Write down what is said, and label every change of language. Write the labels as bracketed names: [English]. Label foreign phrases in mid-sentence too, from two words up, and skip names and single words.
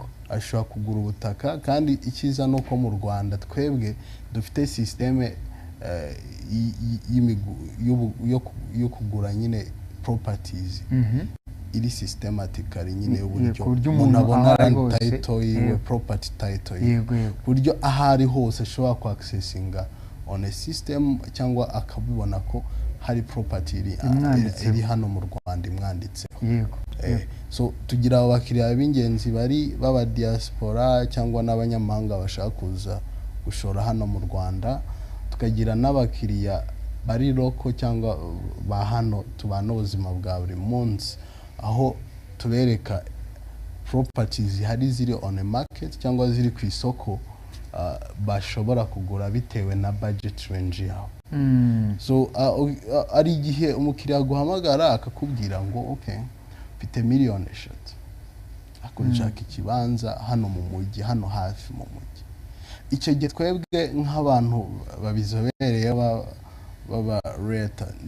[Kinyarwanda] ashobora kugura ubutaka kandi ikiza nuko mu Rwanda twebwe dufite systeme yo kugura nyine properties iri systematically nyine uburyo umuntu abona title yiwe [English] property title [Kinyarwanda] yiwe buryo ahari hose ashobora ku accessinga [English] on a system [Kinyarwanda] cyangwa akabibona ko hari property iri hano mu Rwanda imwanditseho yego so tugira abakiriya b'ingenzi bari baba diaspora cyangwa n'abanyamahanga bashaka kuza gushora hano mu Rwanda tukagira n'abakiriya bari loko cyangwa ba hano tubana ubuzima bwa buri munsi aho tubereka properties hari ziri [English] on a market [Kinyarwanda] cyangwa ziri ku isoko bashobora kugura bitewe na [English] budget range [Kinyarwanda] yabo so ari igihe umukiriya guhamagara akakubwira ngo okay mfite miliyoni 3 akunshaka ikibanza hano mu mujyi hano hafi mu mujyi icyo gihe twebwe nk'abantu babizobereye baba reta